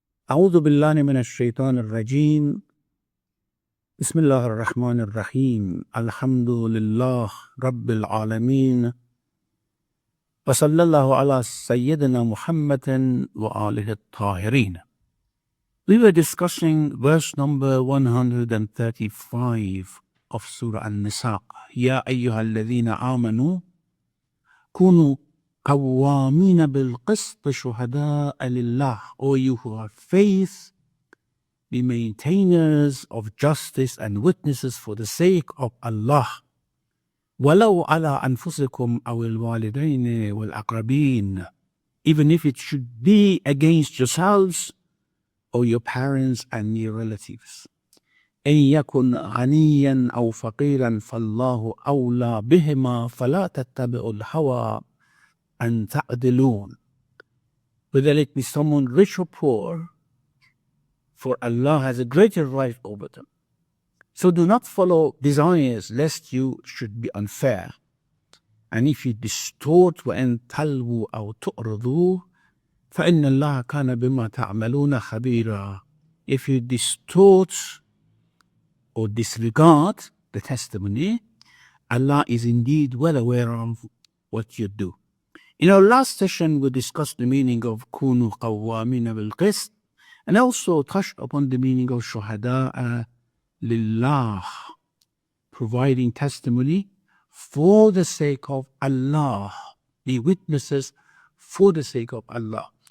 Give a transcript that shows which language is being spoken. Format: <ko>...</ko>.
<ar>أعوذ بالله من الشيطان الرجيم. بسم الله الرحمن الرحيم. الحمد لله رب العالمين. وصلى الله على سيدنا محمد وآله الطاهرين.</ar> <en>We were discussing verse number 135 of Surah Nisa.</en> <ar>يا أيها الذين آمنوا كونوا قوامين بالقسط شهداء لله.</ar> <en>O you who have faith, be maintainers of justice and witnesses for the sake of Allah.</en> <ar>وَلَوْ عَلَىٰ أَنفُسِكُمْ أَوِ الْوَالِدَيْنِ وَالْأَقْرَبِينَ.</ar> <en>Even if it should be against yourselves or your parents and near relatives.</en> <ar>إِن يَكُنْ غَنِيًّا أَوْ فَقِيرًا فَاللَّهُ أَوْلَىٰ بِهِمَا فَلَا تَتَّبِعُوا الْهَوَىٰ أَن تَعْدِلُوا.</ar> <en>Whether it be someone rich or poor, for Allah has a greater right over them. So do not follow desires lest you should be unfair. And if you distort</en> <ar>وَإِن تَلْوُوا أَوْ تُعْرِضُوا فَإِنَّ اللَّهَ كَانَ بِمَا تَعْمَلُونَ خَبِيرًا.</ar> <en>If you distort or disregard the testimony, Allah is indeed well aware of what you do. In our last session, we discussed the meaning of</en> <ar>كُونُوا قَوَّامِينَ بِالْقِسْطِ</ar> <en>and also touched upon the meaning of</en> <ar>شُهَدَاءَ لِلَّهِ,</ar> <en>providing testimony for the sake of Allah, be witnesses for the sake of Allah.</en>